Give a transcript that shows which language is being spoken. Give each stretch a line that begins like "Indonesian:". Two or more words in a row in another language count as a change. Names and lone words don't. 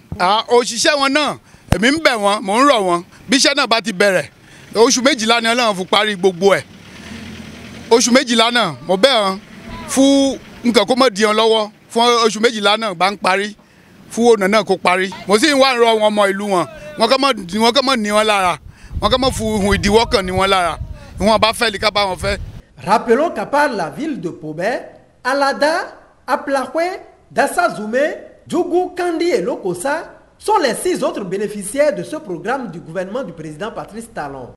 Yoruba: Òṣìṣẹ́ wọn náà èmi ń bẹ̀ wọ́n mò ń rọ̀ wọ́n bí iṣẹ́ náà bá ti bẹ̀rẹ̀ oṣù 12 ni Ọlọ́run fún parí gbogbo ẹ̀ oṣù 12 náà mo bẹ̀ wọ́n fún nǹkan kó mọ̀ di wọn lọ́wọ́ fún oṣù 12 náà bá ń parí fún ọ̀nà náà kó parí mo sì ń wá rọ wọn ọmọ ìlú wọn wọn kọ́ mọ̀ ní wọn lára wọn kọ́ mọ̀ fún ohun ìdíwọ́ kan ní wọn lára ìwọ̀n bá fẹ́ lè ká bá wọn fẹ́.
French: Rappelons qu'à part la ville de Pobé, Alada, Aplahoué, Dassazoumé, Djougou, Kandi et Lokossa sont les 6 autres bénéficiaires de ce programme du gouvernement du président Patrice Talon.